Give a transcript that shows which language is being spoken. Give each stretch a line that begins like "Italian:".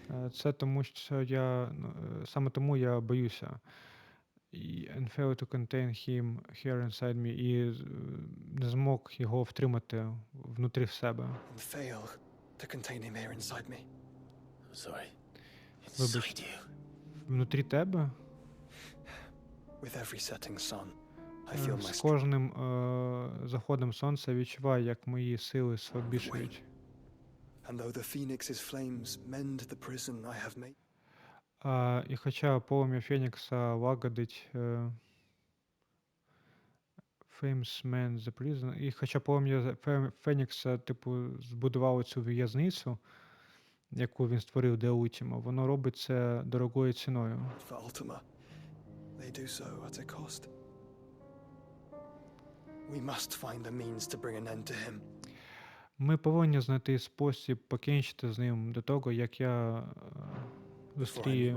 Ukrainian: Це тому, що саме тому я боюся.
English: And fail to contain him here inside me.
Ukrainian: І не змог його втримати внутрі в себе.
English: And fail to contain him here inside me. Sorry.
Ukrainian: Вибач,
English: Inside you.
Ukrainian: внутрі тебе?
English: With every setting sun, I feel my
Ukrainian: З
English: strength.
Ukrainian: кожним заходом сонця відчуваю, як мої сили слабішають.
English: And though the phoenix's flames mend the prison I have made,
Ukrainian: І хоча полум'я Фенікса лагодить
English: Famous Man the Prison.
Ukrainian: І хоча полум'я Фенікса, типу, збудувало цю в'язницю, яку він створив для Ультіма, воно робить це дорогою ціною.
English: For Ultima, they do so at a cost. We must find a means to bring an end to him.
Ukrainian: Ми повинні знайти спосіб покінчити з ним до того, як я зустрію